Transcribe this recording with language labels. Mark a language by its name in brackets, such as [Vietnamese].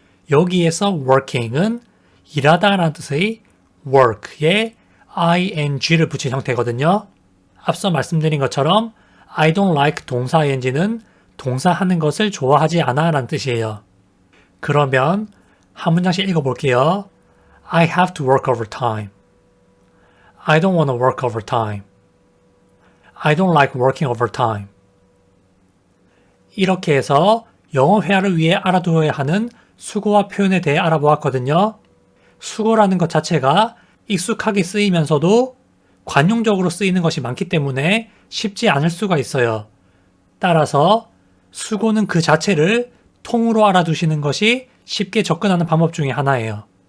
[Korean] 여기에서 working은 일하다 라는 뜻의 work에 ing를 붙인 형태거든요. 앞서 말씀드린 것처럼 [English] I don't like [Korean] 동사 ing는 동사하는 것을 좋아하지 않아 라는 뜻이에요. 그러면 한 문장씩 읽어볼게요. [English] I have to work overtime. I don't want to work overtime. I don't like working overtime. [Korean] 이렇게 해서 영어 회화를 위해 알아두어야 하는 수고와 표현에 대해 알아보았거든요. 수고라는 것 자체가 익숙하게 쓰이면서도 관용적으로 쓰이는 것이 많기 때문에 쉽지 않을 수가 있어요. 따라서 수고는 그 자체를 통으로 알아두시는 것이 쉽게 접근하는 방법 중에 하나예요.